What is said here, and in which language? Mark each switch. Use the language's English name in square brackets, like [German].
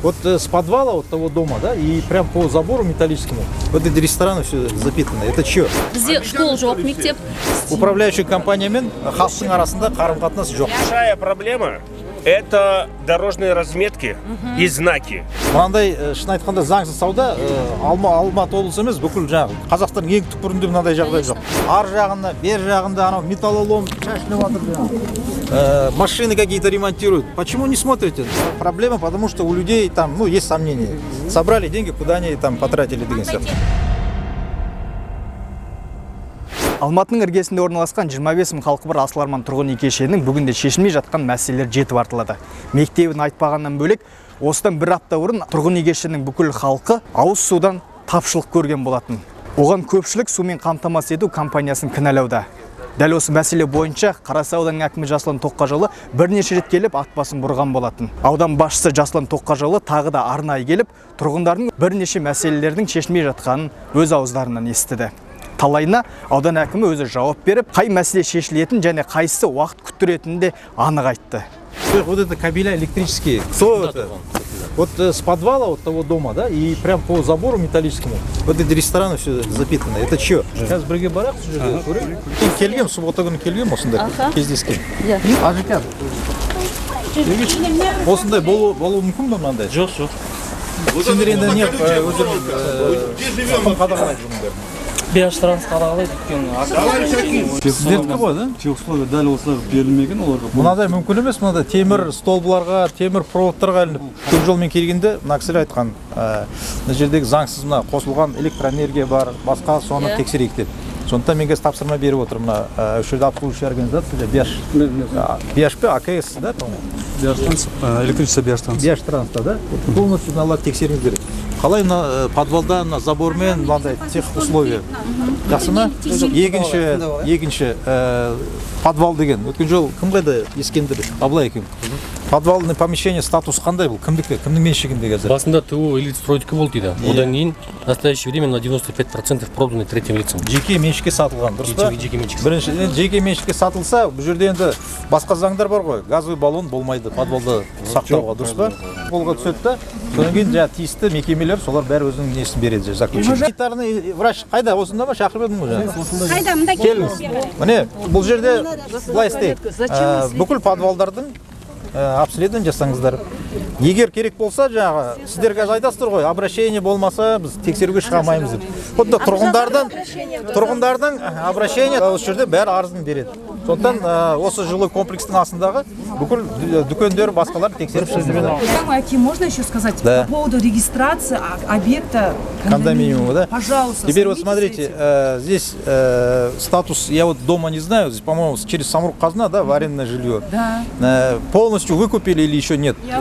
[Russian] Вот с подвала вот того дома, да, и прям по забору металлическому, вот эти рестораны все запитаны. Это что? [Kazakh] Бізде школ жоқ, мектеп. Управляющая компания мен халықтың арасында қарым-қатынас жоқ. [Russian] Большая проблема – это дорожные разметки и знаки. [Kazakh] Мынандай шын айтқанда заңсыз сауда Алматы облысы емес, бүкіл жағы. Қазақстанның ең түкпірінде мынандай жағдай жоқ. Ар жағында, бер жағында анау металлолом шашылып жатыр. [Russian] Машины какие-то ремонтируют. Почему не смотрите? Проблема, потому что у людей там, ну, есть сомнения. Собрали деньги, куда они там потратили [Kazakh] деген сияқты. Алматының іргесінде орналасқан 25 мың халқы бар Асыл Арман тұрғын үй кешенінің бүгінде шешілмей жатқан мәселелер жетіп артылады. Мектебін айтпағаннан бөлек, осыдан бір апта бұрын тұрғын үй кешенінің бүкіл халқы ауыз судан тапшылық көрген болатын. Оған көпшілік сумен қамтамасыз ету компаниясын кінәлауда. Дәл осы мәселе бойынша Қарасай ауданының әкімі Жасұлан Тоққажолы бірнеше рет келіп ат басын бұрған болатын. Аудан басшысы Жасұлан Тоққажолы тағы да арнайы келіп, тұрғындардың бірнеше мәселелердің шешілмей жатқанын өз ауыздарынан естіді. Талайына аудан әкімі өзі жауап беріп, қай мәселе шешілетін және қайсысы уақыт күттіретінін де анық айтты. [Russian] Вот это кабеля электрические. Кто это? Вот с подвала вот того дома, да, и прям по забору металлическому, вот эти рестораны все запитаны. Это что? [Kazakh] Сейчас бірге барақ сол жерде көрейік. Келгем, суббота күні келгем осында кездескен. Ажеке. Осындай болуы мүмкін бе мынандай? Жоқ. Сендер енді не өздерің қадағалайды бұның Бештранс қадағалайды өйткені. Сіздердікі ғой, да? Техусловия дәл осылар берілмеген оларға. Мынадай мүмкін емес, мынадай темір столбыларға, темір проводтарға ілініп, көп жолмен келгенде мына кісілер айтқан, мына жердегі заңсыз мына қосылған электроэнергия бар, басқа соны тексерейік деп. Сондықтан мен қазір тапсырма беріп отыр мына осы жерде [Russian] обслуживающая организация [Kazakh] Беш пе, АКС, да, по-моему? [Russian] Бештранс, электричество Бештранс. [Kazakh] Бештранс, да? Полностью мыналарды тексеруіңіз керек. Қалай мына подвалда мына забормен мынандай тех условия жақсы ма? Екінші подвал деген. Өткен жол кім қайда Ескендір Абылай екеуің? Подвальный помещение статус қандай бұл? Кімдікі? Кімнің меншігінде қазір? Басында ТУ элит стройдікі болды дейді. Одан кейін [Russian] в настоящее время на 95% проданы третьим лицам. [Kazakh] Жеке меншікке сатылған, дұрыс па? Бірінші, жеке меншікке сатылса, бұл жерде енді басқа заңдар бар ғой. [Russian] Газовый баллон [Kazakh] болмайды подвалда сақтауға, дұрыс па? Қолға түседі да, содан кейін тиісті мекемелер солар бәрі өзінің несін береді. [Russian] Санитарный врач [Kazakh] қайда? Осында ма? Шақырып едім ғой. Қайда? Мында келіңіз. Міне, бұл жерде былай істейік. Бүкіл подвалдардың обследование жасаңыздар. Егер керек болса, жаңағы сіздер қазір айтасыздар ғой, обращение болмаса біз тексеруге шыға алмаймыз деп. Онда тұрғындардың обращение осы жерде бәрі арызын береді. Сондықтан осы жилой комплекстің астындағы бүкіл дүкендер басқалар тексеріп [Russian] Какие можно еще сказать по поводу регистрации объекта кондоминиума, да? Пожалуйста. Теперь вот смотрите, здесь статус, я вот дома не знаю, здесь, по-моему, через Самрук-Казна, да, в арендное жилье. Да. Полностью выкупили или еще нет?